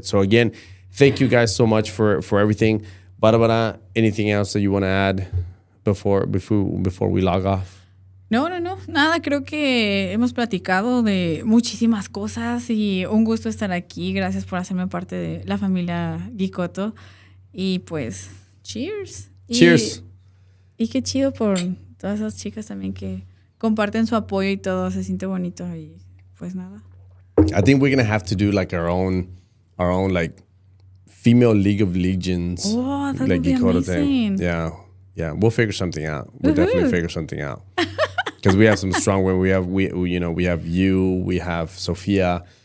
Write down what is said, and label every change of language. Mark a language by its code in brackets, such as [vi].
[en] So again, thank you guys so much for everything. Barbara, anything else that you want to add before we log off? No. [es] Nada, creo que hemos platicado de muchísimas cosas y un gusto estar aquí. Gracias por hacerme parte de la familia Geekcode. Y pues, cheers. [en] Cheers. [es] Y qué chido por todas esas chicas también que comparten su apoyo y todo. Se siente bonito y pues nada. [en] I think we're going to have to do like our own like female League of Legends. Oh, that like would be amazing. Thing. Yeah. We'll figure something out. We'll definitely figure something out. Because we have some strong women. We have you, we have Sophia.